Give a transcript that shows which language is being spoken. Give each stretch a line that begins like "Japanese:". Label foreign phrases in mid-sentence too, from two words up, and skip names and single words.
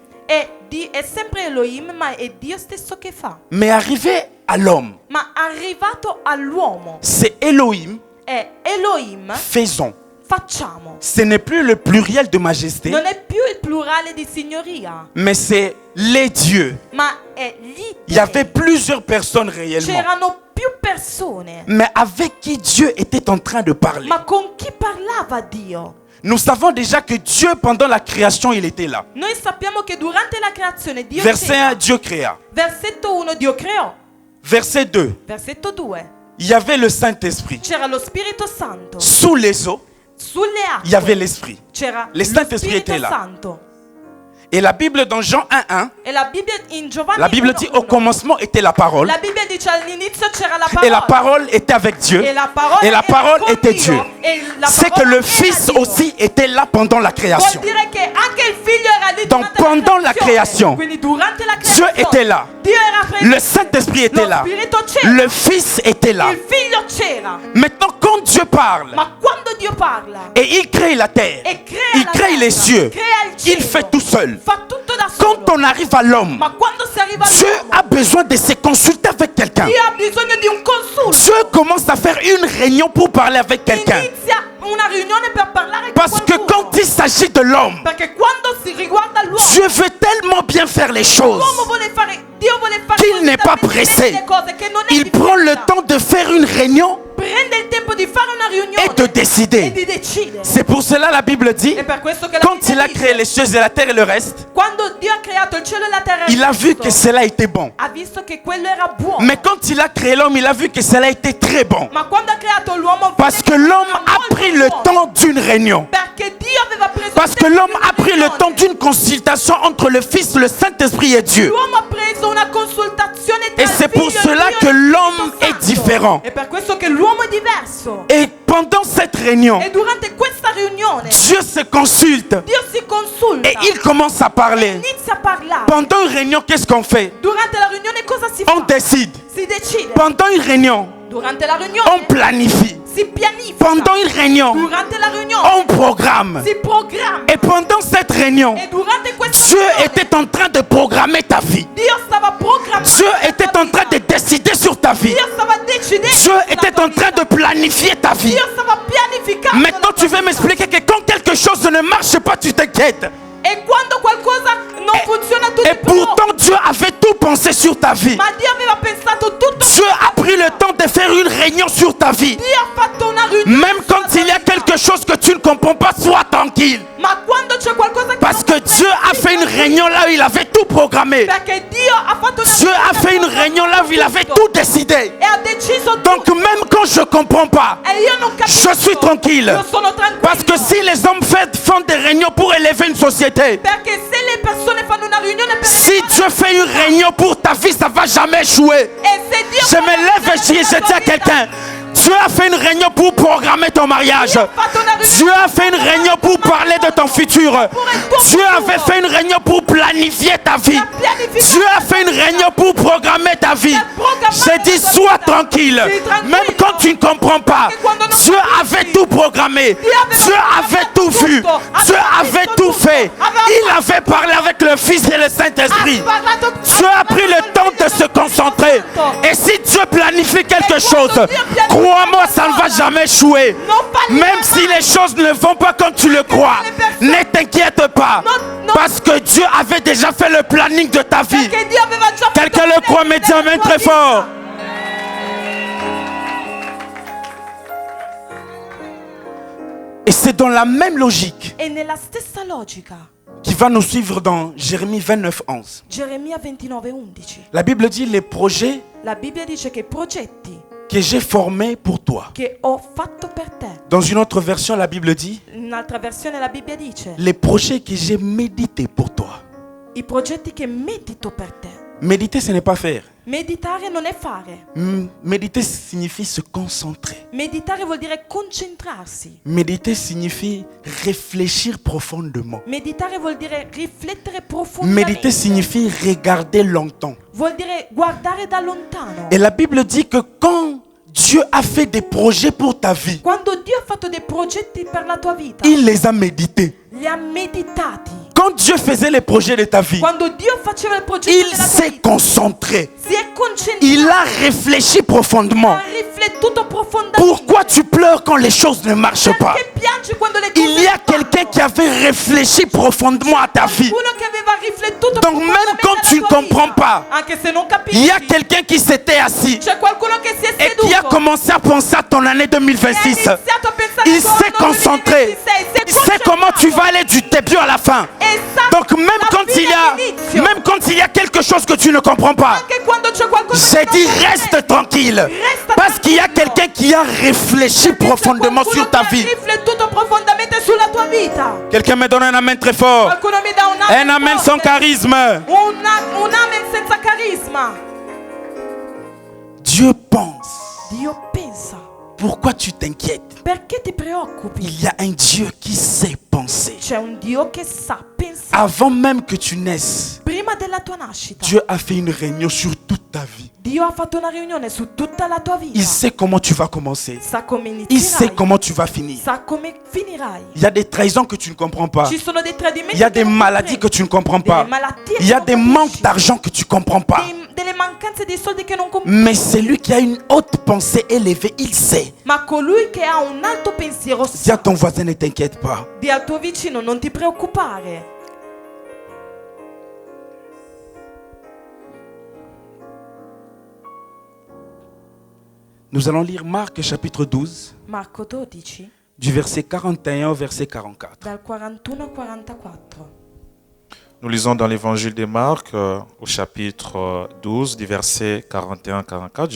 Italian: È sempre Elohim, ma è Dio stesso che fa.
French: Mais arrivé à l'homme,
Italian: Ma arrivato all'uomo
French: c'est Elohim,
Italian: è Elohim,
French: faisons.
Italian: facciamo.
French: Ce n'est plus le pluriel de majesté,
Italian: Non è più il plurale di signoria,
French: mais c'est les dieux.
Italian: ma è gli
French: Il y avait
Italian: dei.
French: plusieurs personnes réellement,
Italian: C'erano più persone.
French: mais avec qui Dieu était en train de parler.
Italian: Ma con chi parlava Dio?
French: Nous savons déjà que Dieu, pendant la création, il était là.
Italian: Noi sappiamo che durante la creazione Dio
French: Verset
Italian: c'era.
French: 1, Dieu créa.
Italian: Versetto 1 Dio creò.
French: verset 2.
Italian: Versetto 2.
French: Il y avait le Saint-Esprit.
Italian: C'era lo Spirito Santo.
French: Sous les eaux,
Italian: Sulle
French: il y avait
Italian: acque
French: l'Esprit.
Italian: c'era
French: Le
Italian: lo
French: Saint-Esprit
Italian: Spirito
French: était là.
Italian: Santo.
French: Et la Bible dans Jean 1:1,
Italian: E la Bibbia in Giovanni
French: la Bible dit
Italian: 1:1,
French: au commencement était la parole.
Italian: la Bibbia dice all'inizio c'era la
French: Et la
Italian: parola.
French: parole était avec Dieu.
Italian: E la parola,
French: Et la
Italian: era
French: parole
Italian: con
French: était
Italian: Dio,
French: Dieu.
Italian: e la
French: C'est que
Italian: parola
French: le
Italian: era
French: Fils
Italian: Dio.
French: aussi était là pendant la
Italian: Vuol
French: création.
Italian: dire che anche il figlio era lì
French: Donc, pendant la création,
Italian: Quindi durante la
French: Dieu
Italian: creazione
French: était là.
Italian: Dio era presente.
French: Le Saint-Esprit était
Italian: Lo
French: là.
Italian: Spirito c'era.
French: Le Fils était là.
Italian: Il figlio c'era.
French: Maintenant, quand Dieu parle
Italian: Ma quando Dio parla
French: et il crée la terre,
Italian: e crea
French: il
Italian: la
French: crée
Italian: terra,
French: les cieux,
Italian: crea il cielo,
French: il fait tout seul.
Italian: fa tutto da solo.
French: Quand on arrive à l'homme,
Italian: Ma quando si arriva
French: Dieu
Italian: all'uomo,
French: a besoin de se consulter avec quelqu'un.
Italian: Dio ha bisogno di un consulto.
French: Dieu commence à faire une réunion pour parler avec quelqu'un.
Italian: Inizia una riunione per parlare con
French: Parce que
Italian: qualcuno.
French: quand il s'agit de l'homme,
Italian: Perché quando si riguarda l'uomo,
French: Dieu veut tellement bien faire les choses
Italian: l'uomo vuole fare, Dio vuole fare
French: qu'il n'est pas
Italian: così
French: pressé.
Italian: le cose che non è
French: Il
Italian: di
French: prend le
Italian: fretta.
French: temps de faire une réunion
Italian: Prende il tempo di fare una riunione
French: et de
Italian: e
French: décider.
Italian: di decidere.
French: C'est pour cela la Bible dit,
Italian: È per questo che la
French: quand
Italian: Bibbia
French: il a
Italian: dice,
French: créé les cieux et la terre et le reste,
Italian: quando Dio ha creato il cielo e la terra,
French: il a vu
Italian: tutto,
French: que cela était bon.
Italian: ha visto che quello era buono.
French: Mais quand il a créé l'homme, il a vu que cela était très bon.
Italian: Ma quando ha creato l'uomo,
French: Parce que
Italian: vede che
French: l'homme
Italian: era
French: a
Italian: molto
French: pris le
Italian: buono.
French: temps d'une réunion.
Italian: Perché Dio aveva preso
French: Parce
Italian: il
French: que
Italian: tempo
French: l'homme
Italian: di una
French: a pris le
Italian: riunione.
French: temps d'une consultation entre le Fils, le Saint-Esprit et Dieu.
Italian: L'uomo ha preso una consultazione tra
French: Et
Italian: il
French: c'est pour
Italian: figlio e
French: cela
Italian: Dio
French: que
Italian: e il
French: l'homme
Italian: Spirito
French: est
Italian: Santo.
French: différent.
Italian: È per questo che l'uomo è diverso.
French: Et pendant cette réunion,
Italian: E durante questa riunione
French: Dieu se consulte
Italian: Dio si consulta
French: et il commence à parler.
Italian: inizia a parlare.
French: Pendant une réunion, qu'est-ce qu'on fait?
Italian: Durante la riunione cosa si
French: On
Italian: fa?
French: décide.
Italian: Si decide.
French: Pendant une réunion,
Italian: Durante la riunione
French: on planifie.
Italian: si pianifica.
French: Pendant une réunion,
Italian: Durante la riunione
French: on programme.
Italian: si programma.
French: Et pendant cette réunion,
Italian: E durante questa
French: Dieu
Italian: riunione
French: était en train de programmer ta vie.
Italian: Dio stava programmando.
French: Dieu
Italian: la
French: était
Italian: tua
French: en train
Italian: vita.
French: de décider sur ta vie.
Italian: Dio stava decidendo.
French: Dieu
Italian: sulla
French: était
Italian: tua
French: en train
Italian: vita.
French: de planifier ta vie.
Italian: Dio stava pianificando.
French: Maintenant,
Italian: la tua
French: tu veux
Italian: vita.
French: m'expliquer que quand quelque chose ne marche pas, tu t'inquiètes.
Italian: E quando qualcosa non funziona tu
French: Et
Italian: ti preoccupi.
French: pourtant, Dieu avait tout pensé sur ta vie.
Italian: Ma Dio aveva pensato tutto.
French: Dieu a pris le temps de faire une réunion sur ta vie.
Italian: Dio ha fatto una riunione.
French: Même
Italian: sulla
French: quand
Italian: tua
French: il y a
Italian: vita.
French: quelque chose que tu ne comprends pas, sois tranquille.
Italian: Ma quando c'è qualcosa che
French: Parce
Italian: non
French: que Dieu a fait une réunion là où il avait tout programmé.
Italian: Perché Dio ha fatto una
French: Dieu a fait une
Italian: riunione
French: réunion là où il avait tout décidé.
Italian: e ha deciso
French: Donc
Italian: tutto.
French: même quand je ne comprends pas,
Italian: E io non capisco.
French: je suis tranquille.
Italian: Io sono tranquillo.
French: Parce que si les hommes font des réunions pour élever une société,
Italian: Perché se le persone fanno una riunione per
French: si Dieu fait une réunion pour ta vie, ça ne va jamais échouer.
Italian: e se Dio
French: Je
Italian: fa
French: me
Italian: una
French: lève
Italian: riunione
French: et je
Italian: per la
French: dis
Italian: tua
French: à
Italian: vita,
French: quelqu'un, Dieu a fait une réunion pour programmer ton mariage.
Italian: Dio ha fatto una riunione
French: Dieu a fait une réunion pour parler de ton futur. Dieu avait fait une réunion pour planifier ta vie. Dieu a fait une réunion pour programmer ta vie. J'ai dit, sois tranquille. Même quand tu ne comprends pas, Dieu avait tout programmé. Dieu avait tout vu. Dieu avait tout fait. Il avait parlé avec le Fils et le Saint-Esprit. Dieu a pris le temps de se concentrer. Et si Dieu planifie quelque chose, crois-moi, ça ne va jamais échouer. Même si les choses ne vont pas comme tu le crois, ne t'inquiète pas. Parce que Dieu avait déjà fait le planning de ta vie.
Italian: Perché Dio aveva già fatto
French: Quelqu'un le croit, mais dis
Italian: la
French: amen
Italian: tua
French: très
Italian: vita.
French: fort. Et c'est dans la même logique
Italian: E nella stessa logica,
French: qui va nous suivre dans Jérémie 29, 11.
Italian: Geremia 29:11.
French: La Bible dit les projets
Italian: La Bibbia dice che i progetti
French: que j'ai formés pour toi.
Italian: che ho fatto per te.
French: Dans une autre version, la Bible dit
Italian: In un'altra versione la Bibbia dice
French: les projets que j'ai médités pour toi.
Italian: i progetti che medito per te.
French: Méditer, ce n'est pas faire.
Italian: Meditare non è fare.
French: Méditer signifie se concentrer.
Italian: Meditare vuol dire concentrarsi.
French: Méditer signifie réfléchir profondément.
Italian: Meditare vuol dire riflettere profondamente.
French: Méditer signifie regarder longtemps.
Italian: Vuol dire guardare da lontano.
French: Et la Bible dit que quand Dieu a fait des projets pour ta vie,
Italian: Quando Dio ha fatto dei progetti per la tua vita,
French: il les a médités.
Italian: li ha meditati.
French: Quand Dieu faisait les projets de ta vie,
Italian: Quando Dio faceva il progetto
French: il
Italian: della tua
French: s'est
Italian: vita,
French: concentré.
Italian: si è concentrato,
French: Il a réfléchi profondément.
Italian: ha riflettuto profondamente.
French: Pourquoi tu pleures quand les choses ne marchent pas?
Italian: Perché piangi quando le cose
French: Il y a
Italian: non
French: quelqu'un
Italian: vanno?
French: qui avait réfléchi profondément à ta vie.
Italian: Uno che aveva riflettuto
French: Donc même
Italian: profondamente
French: quand
Italian: alla
French: tu ne
Italian: tua
French: comprends
Italian: vita.
French: pas,
Italian: Anche se non capisci,
French: il y a quelqu'un qui s'était assis
Italian: c'è qualcuno che si è
French: et qui a
Italian: seduto
French: commencé à penser à ton année
Italian: e ha
French: 2026.
Italian: iniziato a pensare
French: Il
Italian: al tuo
French: s'est
Italian: anno
French: concentré.
Italian: 2026, si è è
French: sait comment tu vas aller du début à la fin.
Italian: E sa
French: Donc même
Italian: la
French: quand
Italian: fine all'inizio.
French: même quand il y a quelque chose que tu ne comprends pas,
Italian: Anche quando c'è qualcosa
French: j'ai
Italian: che
French: dit
Italian: non
French: reste
Italian: comprende.
French: tranquille.
Italian: Resta
French: Parce qu'il y a
Italian: tranquillo.
French: quelqu'un qui a réfléchi profondément
Italian: Qualcuno
French: sur ta
Italian: che ha
French: vie.
Italian: riflettuto profondamente sulla tua vita.
French: Quelqu'un me donne un amen très fort.
Italian: Qualcuno mi dà un
French: Un amen
Italian: forte.
French: sans charisme.
Italian: Un amen senza carisma.
French: Dieu pense.
Italian: Dio pensa.
French: Pourquoi tu t'inquiètes?
Italian: Perché ti preoccupi?
French: Il y a un Dieu qui sait penser.
Italian: C'è un Dio che sa pensare.
French: Avant même que tu naisses,
Italian: Prima della tua nascita,
French: Dieu a fait une réunion sur toute ta vie.
Italian: Dio ha fatto una riunione su tutta la tua vita.
French: Il sait comment tu vas commencer.
Italian: Sa come
French: Il
Italian: inizierai.
French: sait comment tu vas finir.
Italian: Sa come finirai.
French: Il y a des trahisons que tu ne comprends pas.
Italian: Ci sono dei tradimenti.
French: Il y a
Italian: che
French: des
Italian: non
French: maladies que
Italian: comprendi.
French: tu ne comprends pas.
Italian: Delle malattie
French: Il y
Italian: che
French: a
Italian: non
French: des
Italian: capisci.
French: manques d'argent que tu ne comprends pas.
Italian: Delle mancanze di soldi che non comprendi.
French: Mais celui qui a une haute pensée élevée, il sait.
Italian: Ma colui che ha un alto pensiero
French: Dis à
Italian: sa.
French: ton voisin, ne t'inquiète pas.
Italian: Di al tuo vicino non ti preoccupare.
French: Nous allons lire Marc chapitre 12,
Italian: Marco 12,
French: du verset 41 au verset 44.
Italian: dal 41 al 44.
French: Nous lisons dans l'évangile de Marc au chapitre 12 du verset 41-44.